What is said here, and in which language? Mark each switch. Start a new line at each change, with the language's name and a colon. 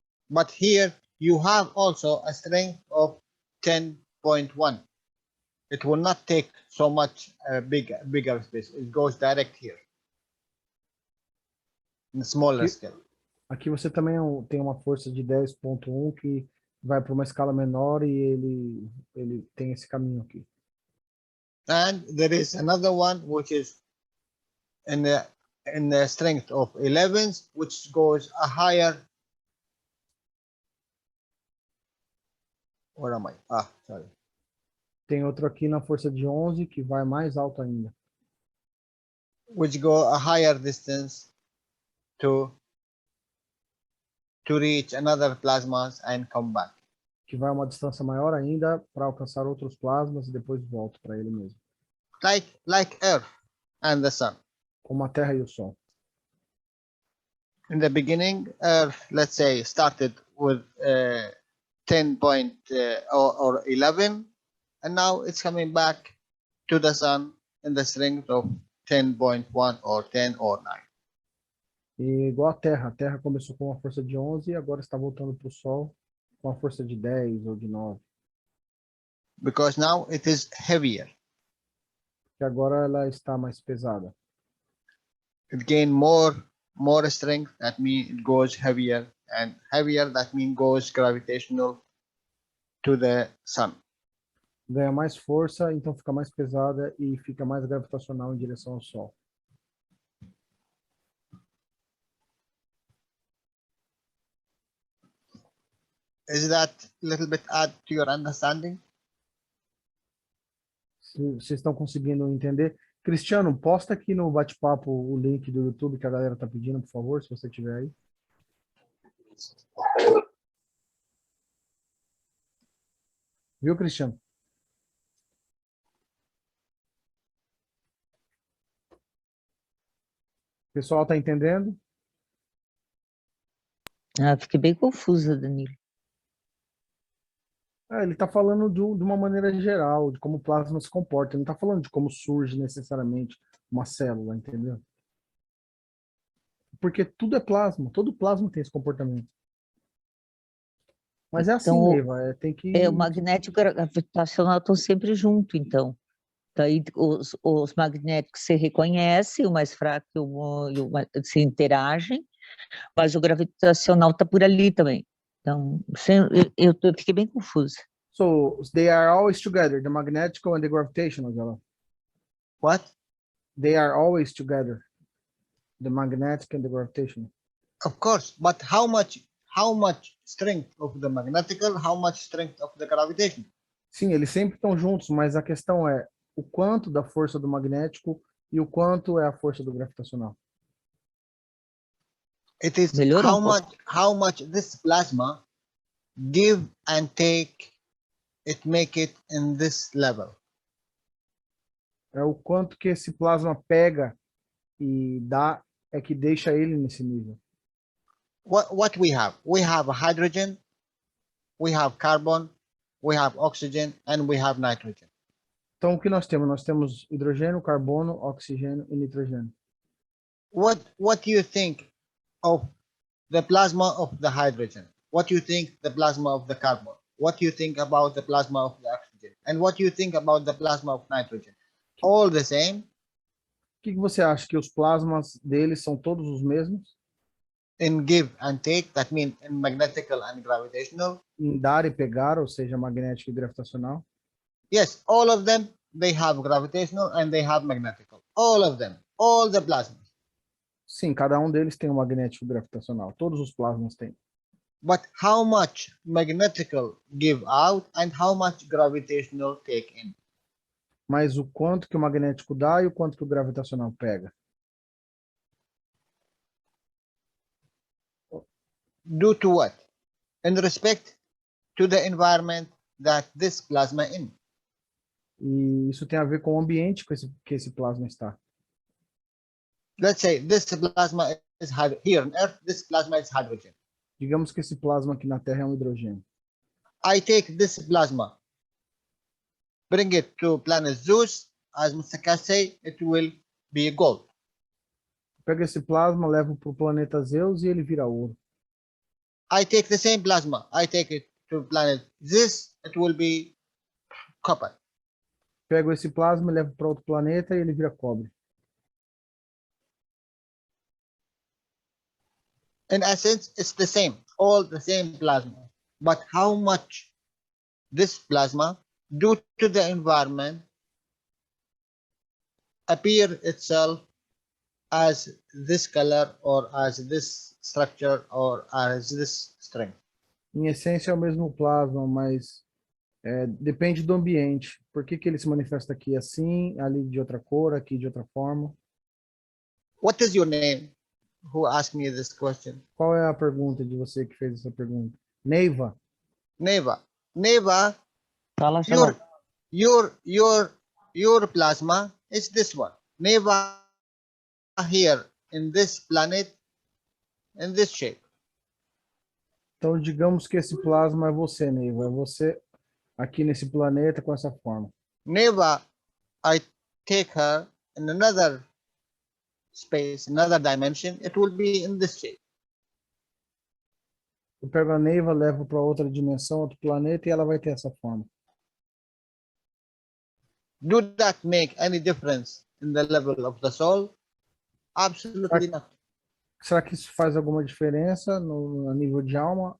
English: But here you have also a strength of 10.1. It will not take so much bigger space. It goes direct here in a smaller scale.
Portuguese: Aqui você também tem uma força de 10.1 que vai para uma escala menor e ele tem esse caminho aqui.
English: And there is another one which is in the strength of 11s, which goes a higher. Where am I? Sorry.
Portuguese: Tem outro aqui na força de 11 que vai mais alto ainda.
English: Which go a higher distance to reach another plasmas and come back.
Portuguese: Que vai uma distância maior ainda para alcançar outros plasmas e depois volta para ele mesmo.
English: Like Earth and the Sun.
Portuguese: Como a Terra e o Sol.
English: In the beginning, Earth, let's say, started with 10 or 11, and now it's coming back to the Sun in the strength of 10.1 or 10 or 9.
Portuguese: E igual a Terra começou com uma força de 11 e agora está voltando para o Sol com uma força de 10 ou de 9.
English: Because now it is heavier.
Portuguese: Que agora ela está mais pesada.
English: It gained more strength, that means it goes heavier, and heavier, that means goes gravitational to the Sun.
Portuguese: Ganha mais força, então fica mais pesada e fica mais gravitacional em direção ao Sol.
English: Is that a little bit add to your understanding?
Portuguese: Vocês estão conseguindo entender? Cristiano, posta aqui no bate-papo o link do YouTube que a galera está pedindo, por favor, se você tiver aí. Viu, Cristiano? O pessoal está entendendo? Fiquei bem confusa, Danilo. Ele está falando de uma maneira geral, de como o plasma se comporta. Ele não está falando de como surge necessariamente uma célula, entendeu? Porque tudo é plasma, todo plasma tem esse comportamento. Mas é assim, Então, Eva, tem que... O magnético e o gravitacional estão sempre juntos, então. Daí os magnéticos se reconhecem, o mais fraco e o mais, se interagem, mas o gravitacional está por ali também. Então, eu fiquei bem confusa.
English: So, they are always together, the magnetical and the gravitational, Jalal. What? They are always together, the magnetic and the gravitational. Of course, but how much strength of the magnetical, how much strength of the gravitational?
Portuguese: Sim, eles sempre estão juntos, mas a questão é o quanto da força do magnético e o quanto é a força do gravitacional.
English: It is how much this plasma give and take, it make it in this level.
Portuguese: É o quanto que esse plasma pega e dá, é que deixa ele nesse nível.
English: What we have? We have hydrogen, we have carbon, we have oxygen, and we have nitrogen.
Portuguese: Então, o que nós temos? Nós temos hidrogênio, carbono, oxigênio e nitrogênio.
English: what do you think of the plasma of the hydrogen? What do you think the plasma of the carbon? What do you think about the plasma of the oxygen? And what do you think about the plasma of nitrogen? All the same?
Portuguese: O que você acha? Que os plasmas deles são todos os mesmos?
English: In give and take, that means in magnetical and gravitational?
Portuguese: Em dar e pegar, ou seja, magnético e gravitacional?
English: Yes, all of them, they have gravitational and they have magnetical. All of them, all the plasmas.
Portuguese: Sim, cada um deles tem um magnético e gravitacional. Todos os plasmas têm.
English: But how much magnetical give out and how much gravitational take in?
Portuguese: Mas o quanto que o magnético dá e o quanto que o gravitacional pega?
English: Due to what? In respect to the environment that this plasma in.
Portuguese: E isso tem a ver com o ambiente que esse plasma está.
English: Let's say this plasma is here on Earth, this plasma is hydrogen.
Portuguese: Digamos que esse plasma aqui na Terra é um hidrogênio.
English: I take this plasma, bring it to planet Zeus, as Mr. Cass say, it will be gold.
Portuguese: Pego esse plasma, levo para o planeta Zeus e ele vira ouro.
English: I take the same plasma, I take it to planet this, it will be copper.
Portuguese: Pego esse plasma, levo para outro planeta e ele vira cobre.
English: In essence, it's the same, all the same plasma. But how much this plasma, due to the environment, appear itself as this color or as this structure or as this strength?
Portuguese: Em essência é o mesmo plasma, mas depende do ambiente. Por que ele se manifesta aqui assim, ali de outra cor, aqui de outra forma?
English: What is your name? Who asked me this question?
Portuguese: Qual é a pergunta de você que fez essa pergunta? Neiva. Neva. Neva, Fala, Jalal.
English: your plasma is this one. Neva here in this planet in this shape.
Portuguese: Então, digamos que esse plasma é você, Neiva. É você aqui nesse planeta com essa forma.
English: Neva, I take her in another space, another dimension, it will be in this shape.
Portuguese: Eu pego a Neiva, levo para outra dimensão, outro planeta, e ela vai ter essa forma.
English: Do that make any difference in the level of the soul? Absolutely not.
Portuguese: Será que isso faz alguma diferença no nível de alma?